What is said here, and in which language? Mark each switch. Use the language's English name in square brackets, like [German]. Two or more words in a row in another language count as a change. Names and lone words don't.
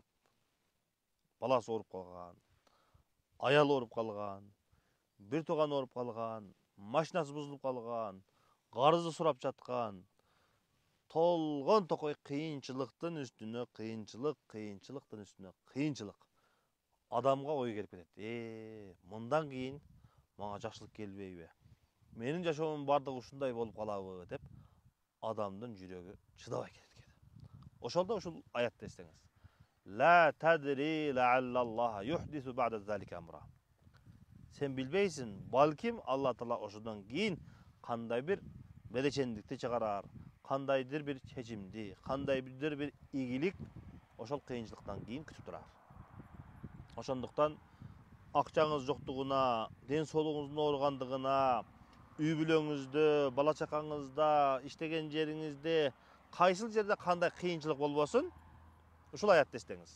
[Kyrgyz] Баласы ооруп калган, аялы ооруп калган, бир тууганы ооруп калган, машинасы бузулуп калган, карызы сурап жаткан, толгон токой кыйынчылыктын үстүнө кыйынчылыктын үстүнө кыйынчылык. Адамга ой келип кетет. Мындан кийин мага жакшылык келбейби? Менин жашоомдун бардыгы ушундай болуп калабы деп адамдын жүрөгү чыдабай кетет. Ошолдо ушул аятты эстеңиз. [Arabic] لا تدري لعل الله يحدث بعد ذلك أمرا. [Kyrgyz] Сен билбейсиң, балким Аллах Таала ошондон кийин кандай бир беречендикти чыгарар, кандайдыр бир чечимди, кандайдыр бир ийгилик ошол кыйынчылыктан кийин күтүп турар. Ошондуктан акчаңыз жоктугуна, ден соолугуңуздун ооругандыгына, үй бүлөңүздө, бала чакаңызда, иштеген жериңизде кайсыл жерде кандай кыйынчылык болбосун, ушул аятты эстеңиз.